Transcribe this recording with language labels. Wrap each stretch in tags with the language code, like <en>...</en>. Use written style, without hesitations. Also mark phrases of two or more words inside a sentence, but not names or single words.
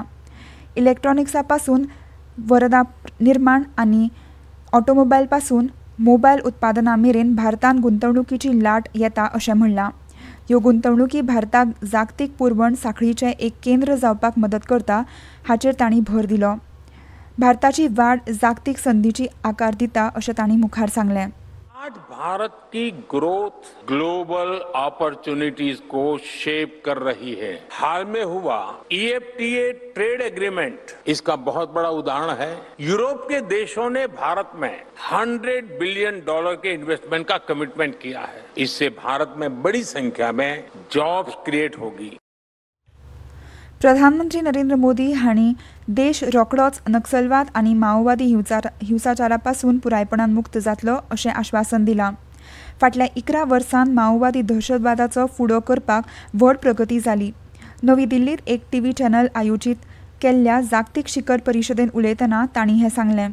<kok>इलेक्ट्रॉनिक्सा पासून वरदा निर्माण आनी ऑटोमोबायल पासून मोबायल उत्पादनां मेरेन भारतांत गुंतवणुकीची लाट येता अशें म्हणलां. ह्यो गुंतवणुकी भारताक जागतीक पुरवण साखळीचें एक केंद्र जावपाक मदत करता हाचेर तांणी भर दिलो. भारताची वाड जागतीक संदींची आकार दिता अशें तांणी मुखार सांगलें.</kok> <hi>आज भारत की</hi> <en>growth global opportunities</en> <hi>को शेप कर रही है. हाल में हुआ EFTA</hi> <en>trade agreement</en> <hi>इसका बहुत बड़ा उदाहरण है. यूरोप के देशों ने भारत में $100 बिलियन के इन्वेस्टमेंट का कमिटमेंट किया है. इससे भारत में बड़ी संख्या में</hi> <en>jobs create</en> <hi>होगी.</hi> <kok>प्रधानमंत्री नरेंद्र मोदी हांणी देश रोखडोच नक्सलवाद आनी माओवादी हिंसाचारा पासून पुरायपणान मुक्त जातलो अशें आश्वासन दिलां. फाटल्या 11 वर्सांत माओवादी दहशतवादाचो फुडो करपाक व्हड प्रगती जाली. नवी दिल्लींत एक</kok> <en>TV channel</en> <kok>आयोजीत केल्ल्या जागतीक शिखर परिशदेंत उलयतना तांणी हें सांगलें.</kok>